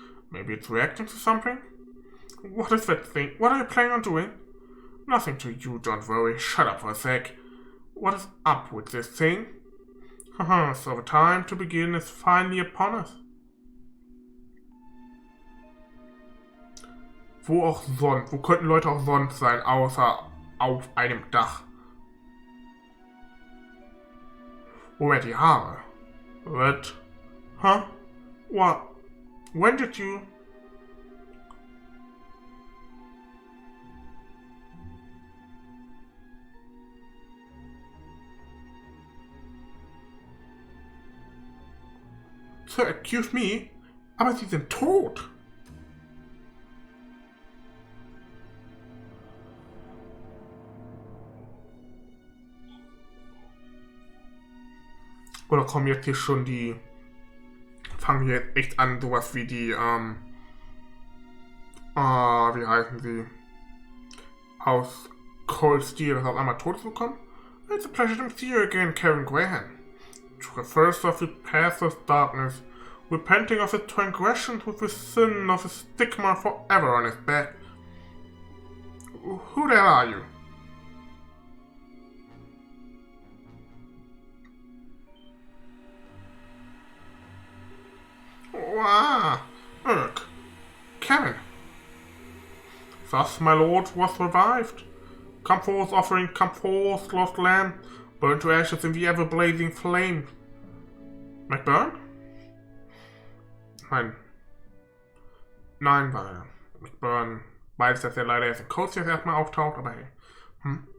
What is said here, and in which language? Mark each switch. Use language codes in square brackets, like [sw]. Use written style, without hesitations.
[en] Maybe it's reacting to something? What is that thing? What are you planning on doing? Nothing to you, don't worry. Shut up for a sec. What is up with this thing? Haha, so the time to begin is finally upon us. [de] Wo auch sonst? Wo könnten Leute auch sonst sein, außer auf einem Dach? Moment, die Haare. [en] What? Huh? What? When did you... So accuse me? [de] Aber sie sind tot. Oder kommen jetzt hier schon die... Fangen wir jetzt echt an, sowas wie die, Wie heißen sie? Aus Cold Steel auf einmal tot zu kommen? [en] It's a pleasure to see you again, Kevin Graham. To the first of the path of darkness, repenting of his transgressions with the sin of his stigma forever on his back. Who the hell are you? Ugh. Kevin. Thus my lord was revived. Come forth, offering, come forth, lost lamb, burn to ashes in the ever-blazing flame. McBurn? [de] Nein, weil McBurn weiß, dass er leider erst in Coast jetzt erstmal auftaucht, aber hey.